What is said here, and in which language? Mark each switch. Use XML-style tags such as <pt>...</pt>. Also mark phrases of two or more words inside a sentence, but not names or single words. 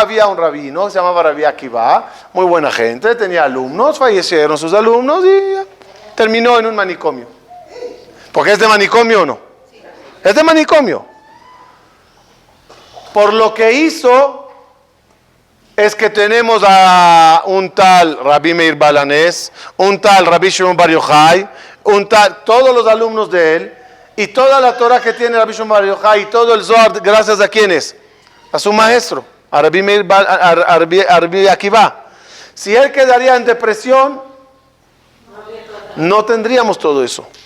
<es>Había un rabino que se llamaba Rabbi Akiva, muy buena gente, tenía alumnos, fallecieron sus alumnos y ya, terminó en un manicomio. ¿Porque es de manicomio o no? Es de manicomio. Por lo que hizo es que tenemos a un tal Rabbi Meir Balanés, un tal Rabbi Shimon Bar Yochai, todos los alumnos de él, y toda la Torah que tiene Rabbi Shimon Bar Yochai y todo el Zohar, gracias a quiénes, a su maestro, a Rabbi Akiva. Si él quedaría en depresión, no tendríamos todo eso.</es>